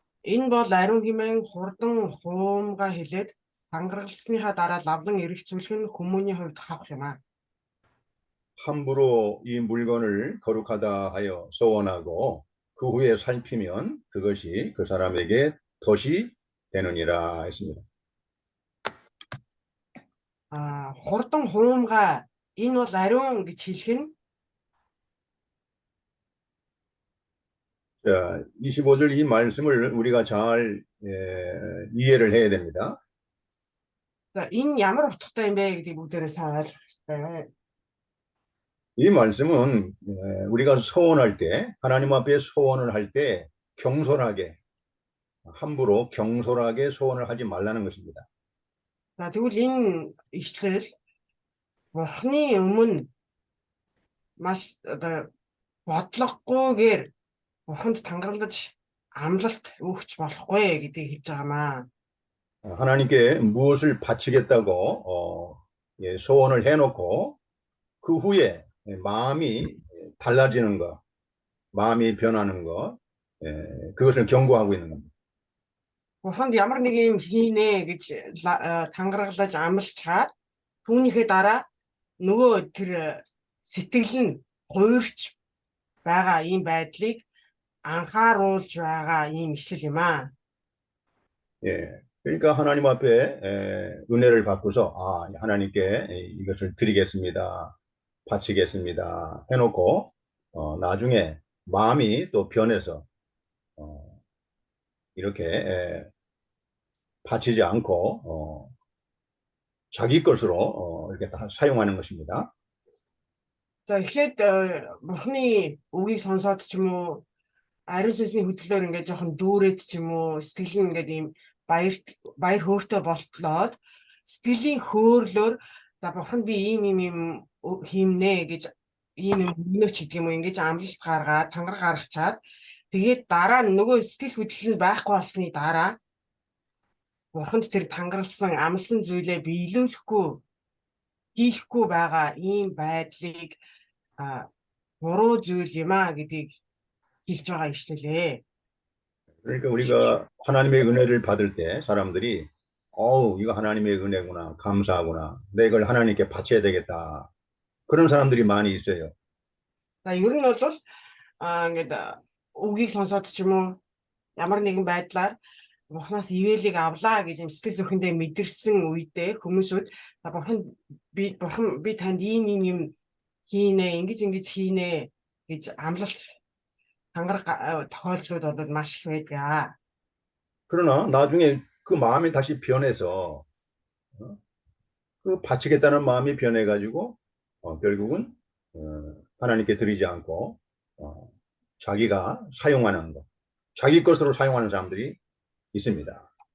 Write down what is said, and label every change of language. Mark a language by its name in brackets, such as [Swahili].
[Mongolian] Энэ бол ариун хэмээн хурдан хуумгаа хэлээд тангаргалсныхаа дараа лавлан эргэцүүлэх нь хүмүүний хувьд хавх юм аа. [Korean] 함부로 이 물건을 거룩하다 하여 소원하고 그 후에 살피면 그것이 그 사람에게 덫이 되느니라 했습니다. [Mongolian] Хурдан хуумгаа энэ бол ариун гэж хэлэх нь [Korean] 자, 25절 이 말씀을 우리가 잘 이해를 해야 됩니다. [Mongolian] за энэ ямар утгатай юм бэ гэдгийг бүгдээрээ сайн ойлгох хэрэгтэй. [Korean] 이 말씀은 우리가 소원할 때, 하나님 앞에 소원을 할 때 경솔하게, 함부로 경솔하게 소원을 하지 말라는 것입니다. [Mongolian] За тэгвэл энэ ишлэл Бурхны өмнө маш бодлогогүйгээр Бурханд тангаралдаж амлалт өгч болохгүй гэдгийг хэлж байгаамаа. [Korean] 하나님께 무엇을 바치겠다고 소원을 해놓고 그 후에 마음이 달라지는 것, 마음이 변하는 것, 그것을 경고하고 있는 겁니다. [Mongolian] Бурханд ямар нэг юм хийнэ гэж тангаргалж амлчаад түүнийхээ дараа нөгөө тэр сэтгэл нь хуурч байгаа ийм байдлыг анхааруулж байгаа ийм ишлэл юм аа. [Korean] 예, 그러니까 하나님 앞에 은혜를 받고서 하나님께 이것을 드리겠습니다, 바치겠습니다 해놓고 나중에 마음이 또 변해서 이렇게 바치지 않고 자기 것으로 이렇게 다 사용하는 것입니다. [Mongolian] За эхлээд Бурхны үгийг сонсоод ч юм уу ариун сүнсний хөдлөлөөр ингээд жоохон дүүрээд ч юм уу сэтгэл нь ингээд ийм баяр хөөртэй болтлоод сэтгэлийн хөөрлөөр за Бурхан би ийм хиймнэ гэж ийм өгнөч гэдэг юм уу ингэж амлалт гаргаад тангар гаргачаад тэгээд дараа нь нөгөө сэтгэл хөдлөл нь байхгүй болсны дараа Бурханд тэр тангаралсан амлсан зүйлээ биелүүлэхгүй хийхгүй байгаа ийм байдлыг буруу зүйл юм аа гэдгийг хэлж байгаа ишлэлээ. [Korean] 그러니까 우리가 하나님의 은혜를 받을 때 사람들이 이거 하나님의 은혜구나, 감사하구나, 내가 이걸 하나님께 바쳐야 되겠다, 그런 사람들이 많이 있어요. [Mongolian] За ер нь бол ингээд үгийг сонсоод ч юм уу ямар нэгэн байдлаар Бурханаас ивэлийг авлаа гэж юм сэтгэл зүрхэндээ мэдэрсэн үедээ хүмүүсүүд Бурхан би танд ийм хийнэ, ингэж хийнэ гэж амлалт тангараг тохиолдлууд бол маш их байдаг. [Korean] 그러나 나중에 그 마음이 다시 변해서 그 바치겠다는 마음이 변해가지고 결국은 하나님께 드리지 않고 자기가 사용하는 것, 자기 것으로 사용하는 사람들이 있습니다.